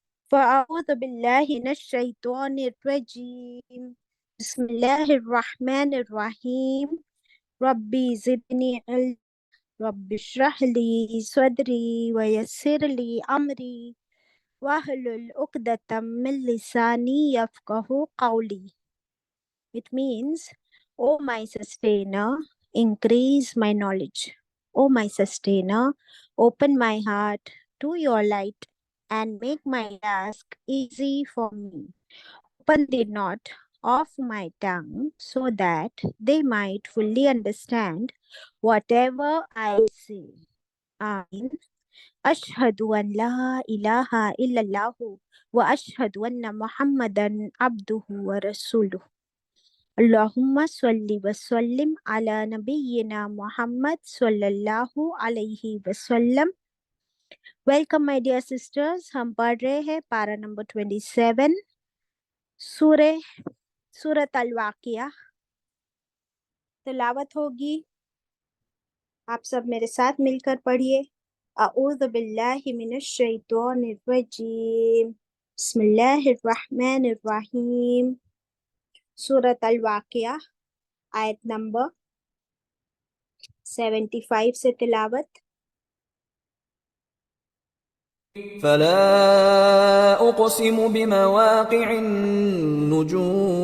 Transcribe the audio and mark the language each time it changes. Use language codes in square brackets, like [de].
[ar] فاعوذ باللہ من الشیطان الرجیم، بسم اللہ الرحمن الرحیم۔ ربی زدنی علم، رب اشرح لی صدری ویسر لی امری واحلل عقدۃ من لسانی یفقہوا قولی۔ [en] It means, O my sustainer, increase my knowledge. O my sustainer, open my heart to your light and make my task easy for me. Open the knot of my tongue so that they might fully understand whatever I say. [ar] Amin. أشهد أن لا إله إلا الله وأشهد أن محمدا عبده ورسوله. اللهم صل وسلم على نبينا محمد صلی اللہ علیہ وسلم۔ [en] Welcome my dear sisters، [ur] ہم پڑھ رہے ہیں پارہ نمبر 27 سورۃ الواقعہ۔ تلاوت ہوگی، آپ سب میرے ساتھ مل کر پڑھیے۔ [ar] اعوذ باللہ من الشیطان الرجیم، بسم اللہ الرحمن الرحیم۔ [ur] سورۃ الواقعہ، آیت نمبر 75 سے تلاوت۔ [ar] فلا أقسم بمواقع النجوم